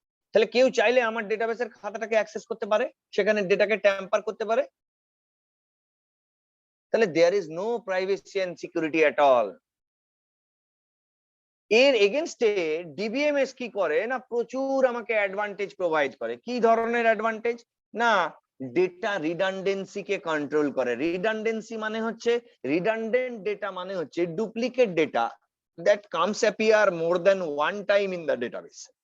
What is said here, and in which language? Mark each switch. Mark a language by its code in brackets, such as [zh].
[bn] তাহলে কেউ চাইলে আমার ডেটাবেসের খাতাটাকে অ্যাক্সেস করতে পারে, সেখানে ডেটাকে ট্যাম্পার করতে পারে। তাহলে [en] there is no privacy and security at all. [bn] এর এগেইনস্টে ডিবিএমএস কি করে না, প্রচুর আমাকে অ্যাডভান্টেজ প্রোভাইড করে। কি ধরনের অ্যাডভান্টেজ না, ডেটা রিডান্ডেন্সি কে কন্ট্রোল করে। [en] redundancy [bn] মানে হচ্ছে, [en] Redundant data মানে হচ্ছে duplicate data that comes appear more than one time in the database.